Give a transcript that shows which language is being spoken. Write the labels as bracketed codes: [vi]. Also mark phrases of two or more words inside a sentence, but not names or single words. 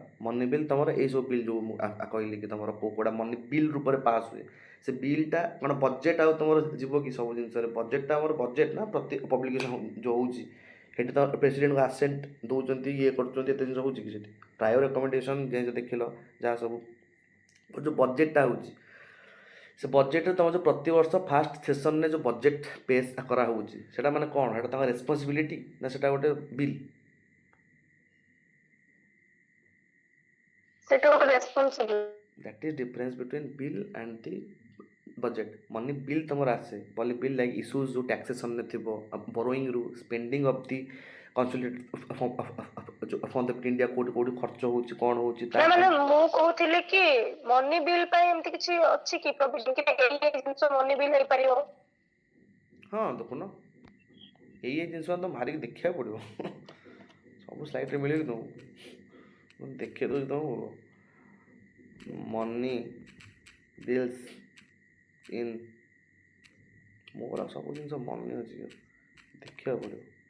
[en] money bill [or] ତୁମର ଏଇସବୁ ବିଲ୍ ଯେଉଁ ମୁଁ କହିଲି କି ତୁମର କେଉଁଟା [en] money bill [or] ରୂପରେ ପାସ୍ ହୁଏ, ସେ ବିଲ୍ଟା କ'ଣ ବଜେଟ୍ ଆଉ ତୁମର ଯିବ କି ସବୁ ଜିନିଷରେ, ବଜେଟ୍ଟା ଆମର ବଜେଟ୍ ନା, ପ୍ରତି ପବ୍ଲିକେସନ୍ ଯେଉଁ ହେଉଛି ସେଠି ତ ପ୍ରେସିଡେଣ୍ଟକୁ ଆସେଣ୍ଟ ଦେଉଛନ୍ତି ଇଏ କରୁଛନ୍ତି, ଏତେ ଜିନିଷ ହେଉଛି କି ସେଠି ପ୍ରାୟ ରେକମେଣ୍ଡେସନ୍ ଯେ ଦେଖିଲ ଯାହା ସବୁ ଯେଉଁ ବଜେଟ୍ଟା ହେଉଛି, ସେ ବଜେଟ୍ରେ ତୁମର ଯେଉଁ ପ୍ରତିବର୍ଷ ଫାର୍ଷ୍ଟ ସେସନ୍ରେ ଯେଉଁ ବଜେଟ୍ ପେଶ୍ କରାହେଉଛି ସେଇଟା ମାନେ କ'ଣ, ସେଇଟା ତାଙ୍କ ରେସ୍ପନ୍ସିବିଲିଟି ନା ସେଇଟା ଗୋଟେ ବିଲ୍? ସେଟା ଗୋଟେ ରେସ୍ପନ୍ସିବିଲିଟି। [en] That is difference between bill and the budget. money bill [or] ତମର ଆସେ [en] money bill like issues ଯେଉଁ taxation [or] ରେ ଥିବ, [en] borrowing ରୁ spending of the consolidated fund of India [or] କୋଉଠି କୋଉଠି ଖର୍ଚ୍ଚ ହେଉଛି କ'ଣ ହେଉଛି ନା ମାନେ ମୁଁ କହୁଥିଲି କି [en] money bill [or] ପାଇଁ ଏମିତି କିଛି ଅଛି କି ପ୍ରୋଭିଜନ କି ଏଇ ଜିନିଷ [en] money bill [or] ହେଇପାରିବ? ହଁ ଦେଖୁନ ଏଇ ଜିନିଷ ତ ମାରିକି ଦେଖିବାକୁ ପଡ଼ିବ ସବୁ ସ୍ଲାଇଡ଼୍ରେ ମିଳିବ କି ତୁମକୁ, ମୁଁ ଦେଖେଇ ଦେଉଛି ତୁମକୁ [en] money bills in, [or] ମୋର ସବୁ ଜିନିଷ ମନେ ଅଛି ଦେଖିବାକୁ ପଡ଼ିବ।